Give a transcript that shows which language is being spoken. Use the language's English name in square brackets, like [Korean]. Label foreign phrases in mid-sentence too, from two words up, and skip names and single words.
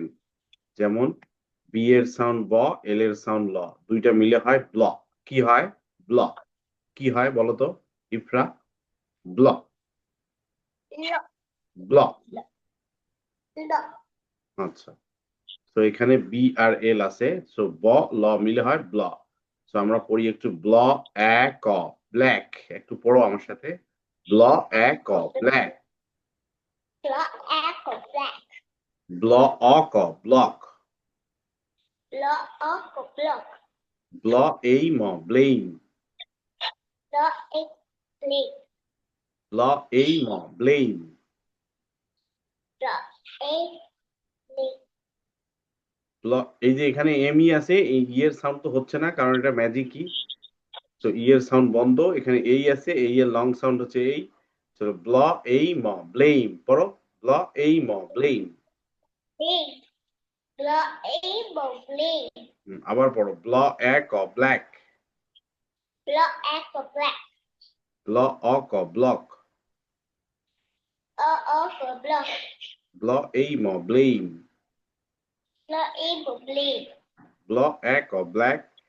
[Bangla] যেমন বি এর সাউন্ড ব, এল এর সাউন্ড ল, দুইটা মিলে হয় ব্ল। কি হয়? ব্ল। কি হয় বলতো ইফরা? [English] bl. bl. [Bangla] আচ্ছা, তো এখানে বি আর এল আছে, সো ব ল মিলে হয় ব্ল। সো আমরা পড়ি একটু [English] bl a ck, black. [Bangla] একটু পড়ো আমার সাথে, [English] bl a ck, black. bl o ck, block. bl a me, blame. bl a me, blame. ব্ল, [Bangla] এই যে এখানে এম ই আছে, এই ই এর সাউন্ড তো হচ্ছে না, কারণ এটা [English] magic e. [Bangla] তো ই এর সাউন্ড বন্ধ, এখানে এই আছে, এই এর [English] long sound [Bangla] হচ্ছে এই। তো [English] bl a me, blame. [Bangla] পড়ো, [English] bl a me, blame. [Bangla] আবার পড়ো, [English] bl a ck, black. bl o ck, block. bl a me, blame. bl a ck, black.